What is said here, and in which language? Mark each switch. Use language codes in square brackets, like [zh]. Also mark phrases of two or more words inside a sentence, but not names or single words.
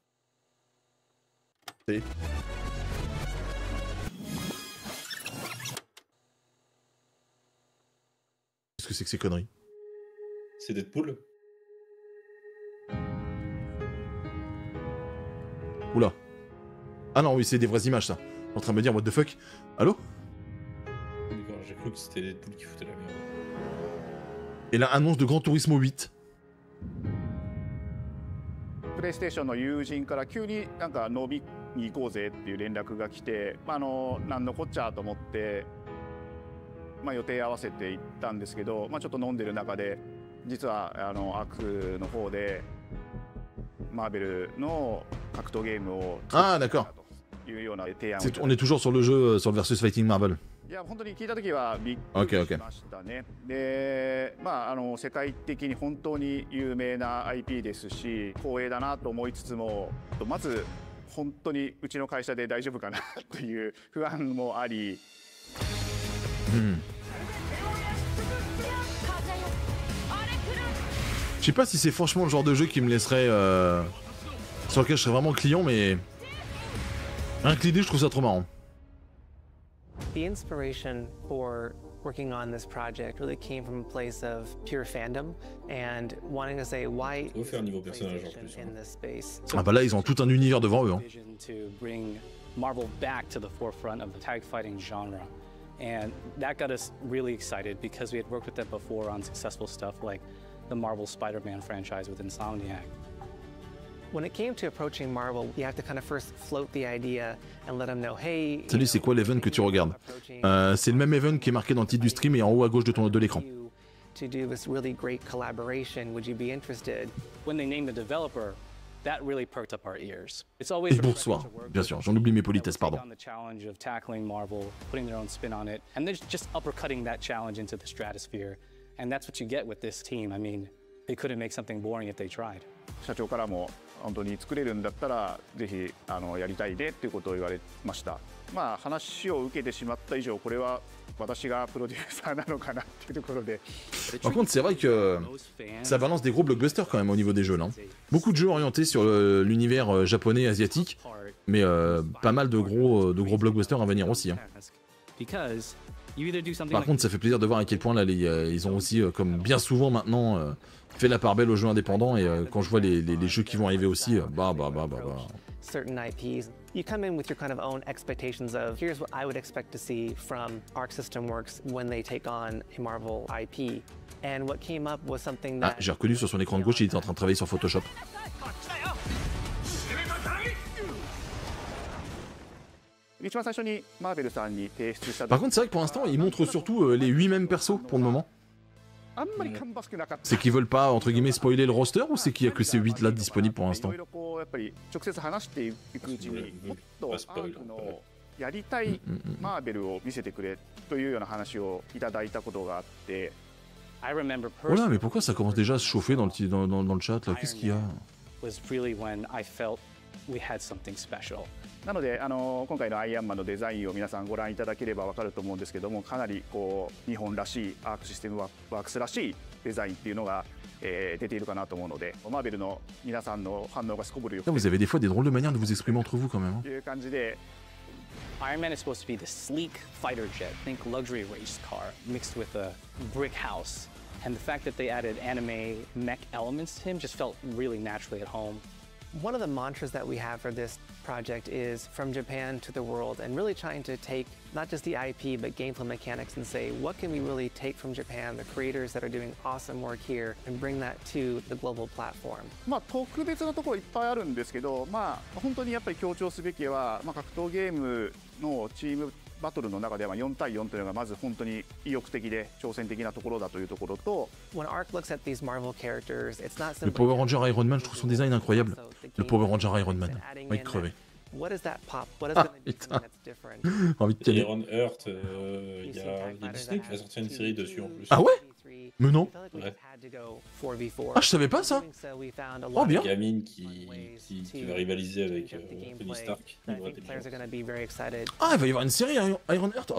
[fr] Qu'est-ce que c'est que ces conneries? C'est Deadpool. Oula. Ah non, oui, c'est des vraies images, ça. En train de me dire, [en] what the fuck? [fr] Allô? D'accord, j'ai cru que c'était Deadpool qui foutait la merde. Et là, annonce de Gran Turismo 8. [ja] プレイステーションの友人から急になんか飲みに行こうぜっていう連絡が来て、なんのこっちゃと思って、予定合わせて行ったんですけど、ちょっと飲んでる中で実はアクの方でマーベルの格闘ゲームを [fr] Ah d'accord. On est toujours sur le jeu, sur le [en] versus fighting [fr] Marvel. [ja] いや本当に聞いた時はびっくりしましたね。で、世界的に本当に有名な IP ですし、光栄だなと思いつつも、まず本当にうちの会社で大丈夫かなという不安もあり。 [fr] Je sais pas si c'est franchement le genre de jeu qui me laisserait... sur lequel je serais vraiment client, mais... Rien que l'idée, je trouve ça trop marrant. [en] The inspiration for working on this project really came from a place of pure fandom and wanting to say why in this space. [fr] Ah bah là, ils ont tout un univers devant eux. Hein. [en] To bring Marvel back to the forefront of the tag fighting genre. And that got us really excited because we had worked with them before on successful stuff like the Marvel Spider-Man franchise with Insomniac. When it came to approaching Marvel, you have to kind of first float the idea and let them know, hey. [fr] Salut, c'est quoi l'event que tu regardes? C'est le même event qui est marqué dans le titre du stream et en haut à gauche de l'écran. [en] To do this really great collaboration, would you be interested? When they named the developer, that really perked up our ears. It's [fr] Et [en] always [fr] bonsoir, bien sûr, j'en oublie mes politesses, pardon. [en] on the challenge of tackling Marvel, putting their own spin on it, and they're just uppercutting that challenge into the stratosphere. And that's what you get with this team. I mean, they couldn't make something boring if they tried. [ja] 社長からも本当に作れるんだったらぜひやりたいでっていうことを言われました。まあ話を受けてしまった以上これは私がプロデューサーなのかなっていうところで。 [fr] Par contre, c'est vrai que ça balance des gros blockbusters quand même au niveau des jeux là. Beaucoup de jeux orientés sur l'univers japonais, asiatique, mais pas mal de gros blockbusters à venir aussi. Hein. Par contre, ça fait plaisir de voir à quel point là ils ont aussi, comme bien souvent maintenant, fait la part belle aux jeux indépendants et quand je vois les jeux qui vont arriver aussi, [en] Certain IPs, you come in with your kind of own expectations of here's what I would expect to see from Arc System Works when they take on a Marvel IP. And what came up was something that... [fr] Ah, j'ai reconnu sur son écran de gauche, il était en train de travailler sur Photoshop. Par contre, c'est vrai que pour l'instant, ils montrent surtout les 8 mêmes persos pour le moment. C'est qu'ils veulent pas, entre guillemets, spoiler le roster ou c'est qu'il y a que ces 8 là disponibles pour l'instant? [ja] やりたいマーベルを見せてくれというような話をいただいたことがあって。 [fr] Oh là, mais pourquoi ça commence déjà à se chauffer dans le chat là? Qu'est-ce qu'il y a? [ja] なので今回のアイアンマンのデザインを皆さんご覧いただければ分かると思うんですけども、かなりこう日本らしいアークシステムワークスらしいデザインっていうのが、出ているかなと思うので、マーベルの皆さんの反応がすこぶるよくて。 [fr] Vous avez des fois des drôles de manières de vous exprimer entre vous quand même. [ja] という感じで。 [en] Iron Man is supposed to be the sleek fighter jet, think luxury race car, mixed with a brick house. And the fact that they added anime mech elements to him just felt really naturally at home. One of the mantras that we have for this project is from Japan to the world, and really trying to take not just the IP but gameplay mechanics and say what can we really take from Japan, the creators that are doing awesome work here, and bring that to the global platform. [ja] まあ特別なところいっぱいあるんですけど、まあ本当にやっぱり強調すべきは、まあ格闘ゲームのチームバトルの中では4対4というのがまず本当に意欲的で挑戦的なところだというところと。 [en] When Arc looks at these Marvel characters, it's not simply. [fr] Le Power Ranger Iron Man, je trouve son design incroyable. Le Power Ranger Iron Man, envie de crever. [en] What is that pop? What is going to be something that's different? [fr] Envie de caler. Iron Heart, il y a Disney qui va sortir une série dessus en plus. Ah ouais? Mais non. Ouais. Ah, je savais pas ça. Oh bien. Une gamine qui va rivaliser avec Tony Stark. Ah, il va y avoir une série Iron Heart.